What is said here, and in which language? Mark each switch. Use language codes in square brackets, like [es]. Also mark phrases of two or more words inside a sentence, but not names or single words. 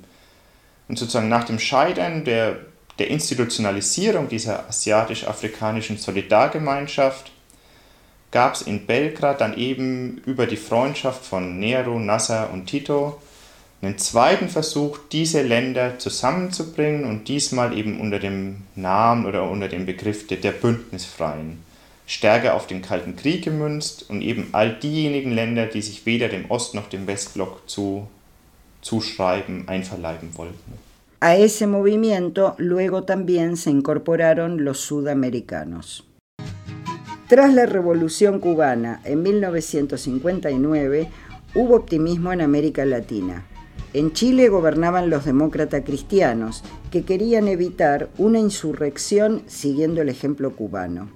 [de] Und sozusagen nach dem Scheitern der Institutionalisierung dieser asiatisch-afrikanischen Solidargemeinschaft gab es in Belgrad dann eben über die Freundschaft von Nehru, Nasser und Tito einen zweiten Versuch, diese Länder zusammenzubringen und diesmal eben unter dem Namen oder unter dem Begriff der Bündnisfreien. Stärker auf den Kalten Krieg gemünzt und eben all diejenigen Länder, die sich weder dem Ost- noch dem Westblock zuschreiben, einverleiben wollten. [es] A ese movimiento luego también se incorporaron los sudamericanos. Tras la Revolución Cubana en 1959, hubo optimismo en América Latina. En Chile gobernaban los demócratas cristianos, que querían evitar una insurrección siguiendo el ejemplo cubano.